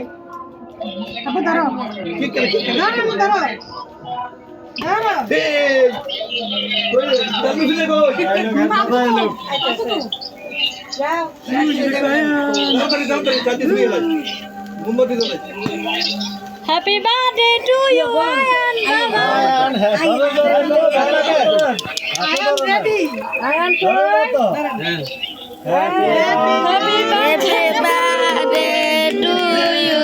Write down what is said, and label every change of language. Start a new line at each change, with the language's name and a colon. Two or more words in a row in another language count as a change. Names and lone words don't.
Hindi: अब धरो किक करो धरो ए कोई जल्दी से देखो जाओ जल्दी से ले मोमबत्ती जला
English: Happy birthday to you, Ayan. I am ready. Ayan, Happy birthday to you.